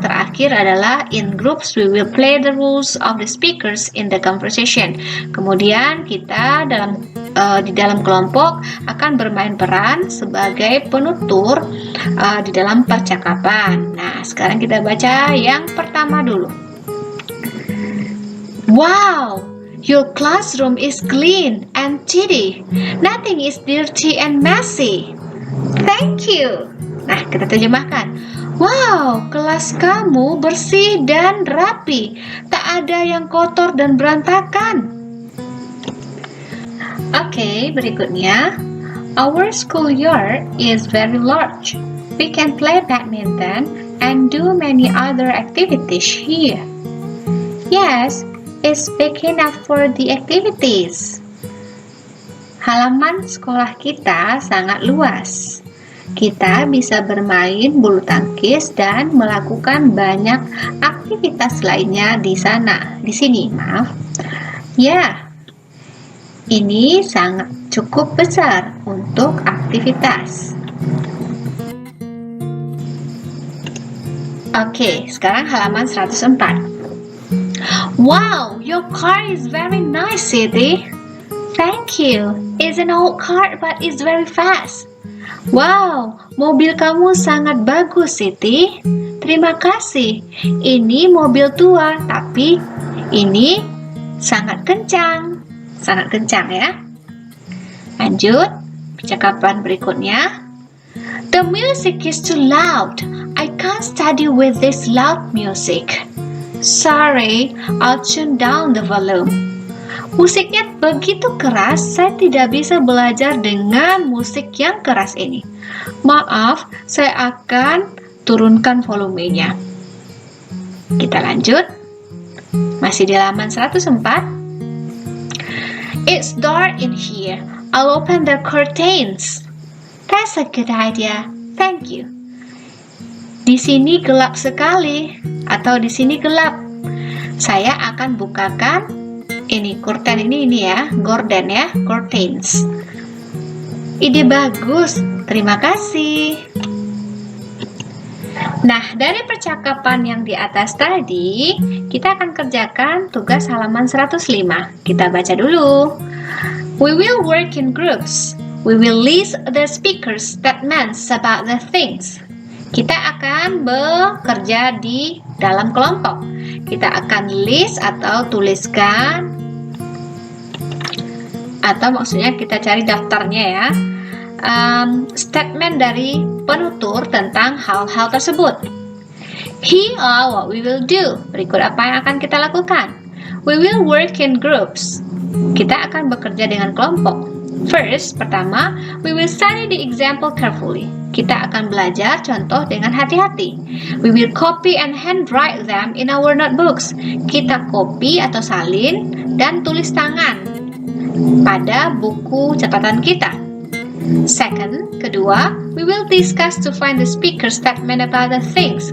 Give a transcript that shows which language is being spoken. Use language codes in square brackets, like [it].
[id] Terakhir adalah [en] in groups we will play the rules of the speakers in the conversation. [id] Kemudian kita di dalam kelompok akan bermain peran sebagai penutur di dalam percakapan. Nah, sekarang kita baca yang pertama dulu. [en] Wow, your classroom is clean and tidy. Nothing is dirty and messy. Thank you. [id] Nah, kita terjemahkan. Wow, kelas kamu bersih dan rapi. Tak ada yang kotor dan berantakan. Oke, berikutnya. [en] Our schoolyard is very large. We can play badminton and do many other activities here. Yes, it's big enough for the activities. [id] Halaman sekolah kita sangat luas. Kita bisa bermain bulu tangkis dan melakukan banyak aktivitas lainnya di sini, maaf. Ya, ini sangat cukup besar untuk aktivitas. Oke, sekarang halaman 104. [en] Wow, your car is very nice, Siti. Thank you. It's an old car but it's very fast. [id] Wow, mobil kamu sangat bagus, Siti. Terima kasih. Ini mobil tua, tapi ini sangat kencang. Sangat kencang ya. Lanjut, percakapan berikutnya. [en] The music is too loud. I can't study with this loud music. Sorry, I'll tune down the volume. [id] Musiknya begitu keras, saya tidak bisa belajar dengan musik yang keras ini. Maaf, saya akan turunkan volumenya. Kita lanjut. Masih di halaman 104. [en] It's dark in here. I'll open the curtains. That's a good idea. Thank you. [id] Di sini gelap sekali, atau di sini gelap. Saya akan bukakan ini curtain ini ya, gorden ya, curtains. Ide bagus, terima kasih. Nah, dari percakapan yang di atas tadi, kita akan kerjakan tugas halaman 105. Kita baca dulu. [en] We will work in groups. We will list the speaker's statements about the things. [id] Kita akan bekerja di dalam kelompok. Kita akan list atau tuliskan, atau maksudnya kita cari daftarnya ya, statement dari penutur tentang hal-hal tersebut. [en] Here are what we will do. [id] Berikut apa yang akan kita lakukan. [en] We will work in groups. [id] Kita akan bekerja dengan kelompok. [en] First, [id] pertama, [en] we will study the example carefully. [id] Kita akan belajar contoh dengan hati-hati. [en] We will copy and handwrite them in our notebooks. [id] Kita copy atau salin dan tulis tangan pada buku catatan kita. [en] Second, [id] kedua, [en] we will discuss to find the speaker's statement about the things.